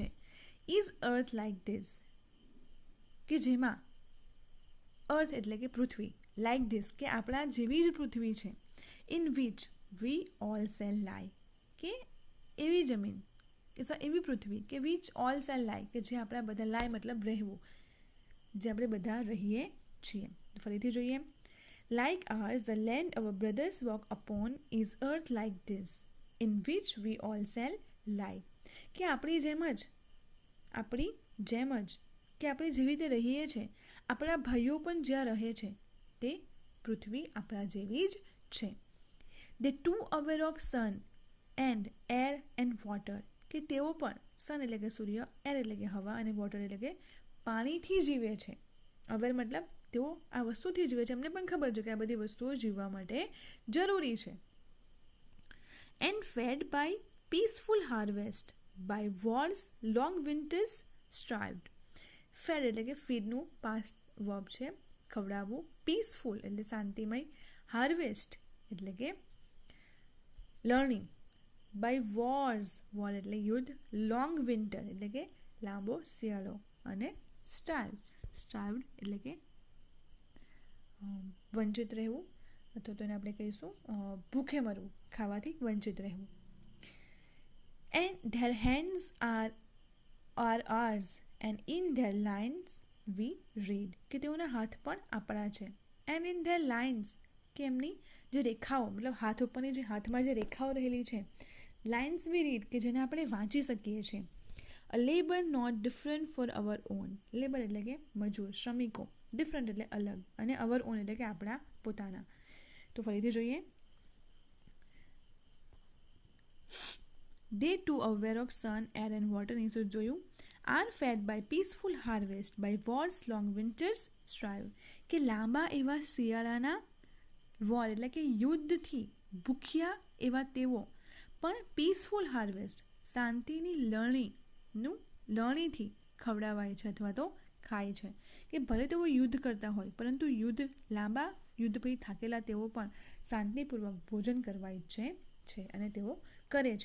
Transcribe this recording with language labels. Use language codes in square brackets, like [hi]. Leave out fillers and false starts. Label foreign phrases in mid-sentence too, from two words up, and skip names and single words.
[en] is earth like this, [gu] કે જેમાં, અર્થ એટલે કે પૃથ્વી, [en] like this [gu] કે આપણા જેવી જ પૃથ્વી છે. [en] in which we all shall lie, [gu] કે એવી જમીન કે એવી પૃથ્વી કે [en] which all shall lie, [gu] કે જે આપણા બધા, લાય મતલબ રહેવું, જે આપણે બધા રહીએ છીએ. ફરીથી જોઈએ. [en] Like ours, the land our brothers walk upon is earth like this, in which we all shall lie. [gu] કે આપણી જેમ જ, કે આપણે જેવી રીતે રહીએ છીએ, આપણા ભાઈઓ પણ જ્યાં રહે છે તે પૃથ્વી આપણા જેવી જ છે. [en] They too aware of sun and air and water. [gu] કે તેઓ પણ સન એટલે કે સૂર્ય, એર એટલે કે હવા, અને વોટર એટલે કે પાણીથી જીવે છે. અવેર મતલબ તેઓ આ વસ્તુથી જીવે છે. એમને પણ ખબર છે કે આ બધી વસ્તુઓ જીવવા માટે જરૂરી છે. [en] and fed by peaceful harvest by wars, long winters strived. [gu] ફેડ એટલે કે ફીડનું પાસ્ટ વર્બ છે, ખવડાવવું. પીસફુલ એટલે શાંતિમય. હાર્વેસ્ટ એટલે કે લર્નિંગ. [en] by wars, [gu] વોર એટલે યુદ્ધ. [en] long winter [gu] એટલે કે લાંબો શિયાળો. અને સ્ટાર્વ્ડ એટલે કે વંચિત રહેવું, અથવા તો એને આપણે કહીશું ભૂખે મરવું, ખાવાથી વંચિત રહેવું. [en] and their hands are ours and in their lines we read, [gu] કે તેઓના હાથ પણ આપણા છે. [en] and in their lines, [gu] કે એમની જે રેખાઓ, મતલબ હાથ ઉપરની જે હાથમાં જે રેખાઓ રહેલી છે, [en] lines we read, [gu] કે જેને આપણે વાંચી શકીએ છીએ. [en] a labour not different for our own. [gu] લેબર એટલે કે મજૂર, શ્રમિકો. ડિફરન્ટ એટલે અલગ, અને [en] our own [gu] એટલે કે આપણા પોતાના. તો ફરીથી જોઈએ. [en] They too aware of sun, air and water, [gu] નીચે જોયું. [en] Are fed by peaceful harvest, by wars long winters strive, [gu] કે લાંબા એવા શિયાળાના વોર એટલે કે યુદ્ધથી ભૂખ્યા એવા તેઓ પણ [en] peaceful harvest, [gu] શાંતિની લણણીથી ખવડાવાય છે અથવા તો ખાય છે. કે ભલે તેઓ યુદ્ધ કરતા હોય, પરંતુ લાંબા યુદ્ધ પછી થાકેલા તેઓ પણ શાંતિપૂર્વક ભોજન કરવા ઈચ્છે છે, અને તેઓ કરે છે.